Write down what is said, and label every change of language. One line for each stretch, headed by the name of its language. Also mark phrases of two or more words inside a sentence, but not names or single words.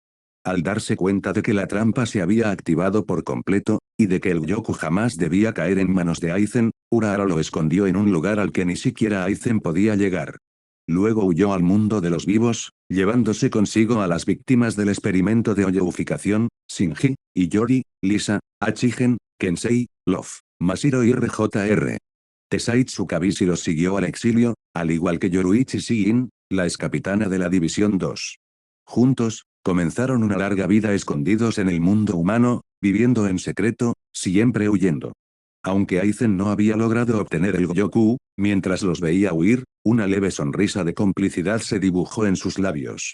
Spanish: Al darse cuenta de que la trampa se había activado por completo, y de que el Uyoku jamás debía caer en manos de Aizen, Urahara lo escondió en un lugar al que ni siquiera Aizen podía llegar. Luego huyó al mundo de los vivos, llevándose consigo a las víctimas del experimento de hoyoificación: Shinji, Iyori, Lisa, Achigen, Kensei, Love, Mashiro y RJR. Tesaitsu Kabishi los siguió al exilio, al igual que Yoruichi Shiin, la excapitana de la División 2. Juntos, comenzaron una larga vida escondidos en el mundo humano, viviendo en secreto, siempre huyendo. Aunque Aizen no había logrado obtener el Goyoku, mientras los veía huir, una leve sonrisa de complicidad se dibujó en sus labios.